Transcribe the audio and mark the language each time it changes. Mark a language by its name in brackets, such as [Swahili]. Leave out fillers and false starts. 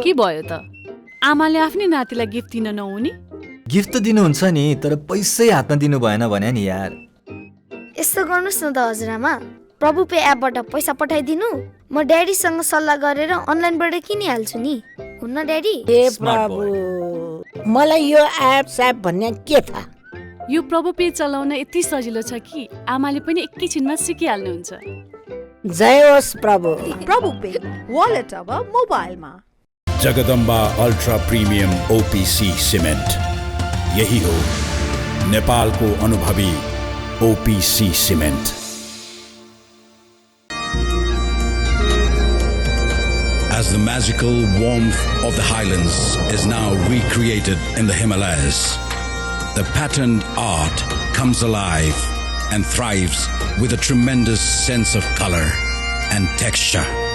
[Nepali] के भयो त आमाले आफ्नै नातिलाई गिफ्ट दिन नहुने गिफ्ट त दिनुहुन्छ नि तर पैसै हातमा दिनु भएन भने नि यार यस्तो गर्नुस् न त हजुरआमा प्रभु पे एपबाट पैसा पठाइदिनु म ड्याडीसँग सल्लाह गरेर अनलाइनबाट किनिहाल्छु नि हुन्न ड्याडी ए प्रभु मलाई यो एप स्याप भन्ने के थाहा यो प्रभु पे चलाउन यति सजिलो छ कि आमाले पनि एकैछिनमा सिकिहाल्नुहुन्छ जय होस् प्रभु प्रभु पे वालेट अब मोबाइलमा Jagadamba ultra premium OPC cement यही हो नेपालको अनुभवी OPC cement [English] As the magical warmth of the highlands is now recreated in the Himalayas, the patterned art comes alive and thrives with a tremendous sense of color and texture.